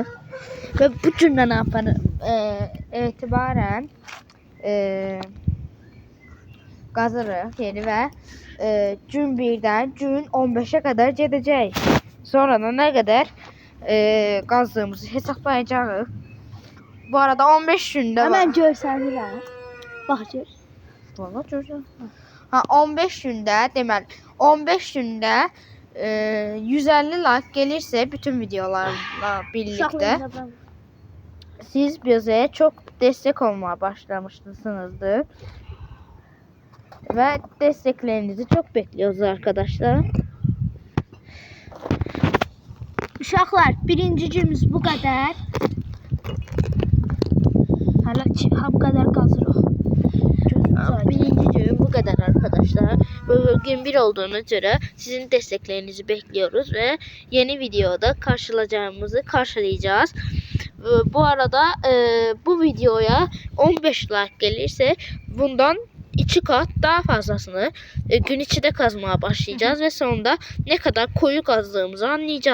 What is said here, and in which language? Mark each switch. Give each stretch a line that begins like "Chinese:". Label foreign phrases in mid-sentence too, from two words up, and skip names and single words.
Azerbaijani: Və bu gündən etibarən qazırıq yeri və gün 1-dən gün 15-ə qədər gedəcək. Sonra da nə qədər qazdığımızı hesablayacağıq. Bu arada 15 gündə var. Hemen görsənirəm. Bax gör. Valla görürəm. Ha 15 gündə, deməli 15 gündə
Turkish: 150 like gelirse bütün videolarla birlikte siz bize çok destek olmaya başlamışsınızdır. Ve desteklerinizi çok bekliyoruz arkadaşlar.
Azerbaijani: Uşaqlar, birinci günümüz bu qədər. Hələ ki, bu qədər qazırıq.
Turkish: Birinci gün bu kadar arkadaşlar. Bugün bir olduğuna göre sizin desteklerinizi bekliyoruz ve yeni videoda karşılayacağız. Bu arada bu videoya 15 like gelirse bundan 2 kat daha fazlasını gün içinde kazmaya başlayacağız ve sonunda ne kadar koyu kazdığımızı anlayacağız.